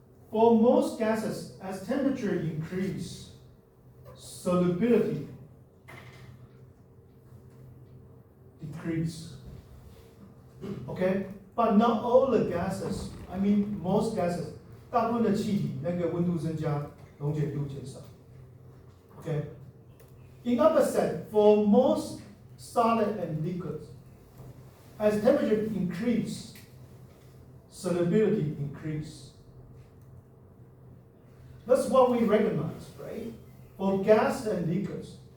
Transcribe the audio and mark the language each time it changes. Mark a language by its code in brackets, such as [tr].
[en] For most gases, as temperature increase, solubility decrease. Okay, but not all the gases. I mean most gases. [zh] 大部分的气体那个温度增加，溶解度减少。 [en] Okay. In opposite, for most solid and liquids, as temperature increase, solubility increase. That's what we recognize, right? For gas and liquids.